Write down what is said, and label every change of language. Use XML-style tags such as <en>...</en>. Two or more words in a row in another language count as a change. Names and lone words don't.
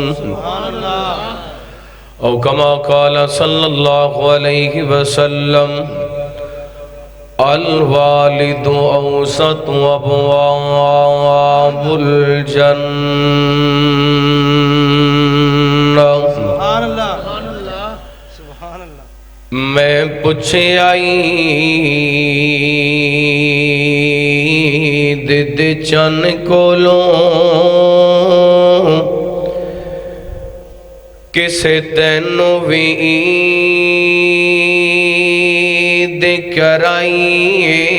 <ar>او كما قال صلى الله عليه وسلم الوالد اوسط ابواب الجنة۔</ar> <pa>میں پوچھے آئی دد چن کولوں کسے تینوں بھی عید کرائیے،</pa>